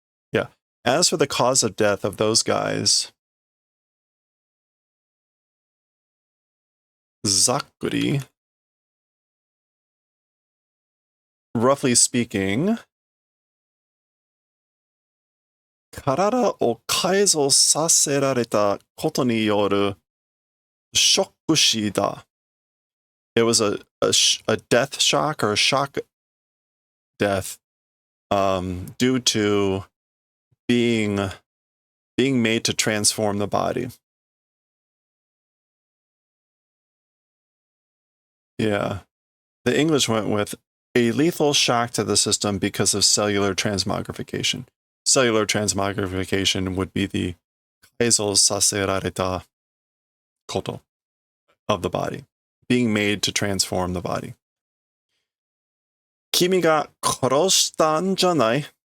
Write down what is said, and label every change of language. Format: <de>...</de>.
<en>Yeah. As for the cause of death of those guys,</en> <ja>ざっくり,</ja> <en>roughly speaking,</en> <ja>体を改造させられたことによるショック死だ.</ja> <en>It was a death shock or a shock death due to being made to transform the body. Yeah. The English went with a lethal shock to the system because of cellular transmogrification. Cellular transmogrification would be the</en> <ja>改造させられたこと</ja> <en>of the body. Being made to transform the body.</en> <ja>君が殺したんじゃない?</ja>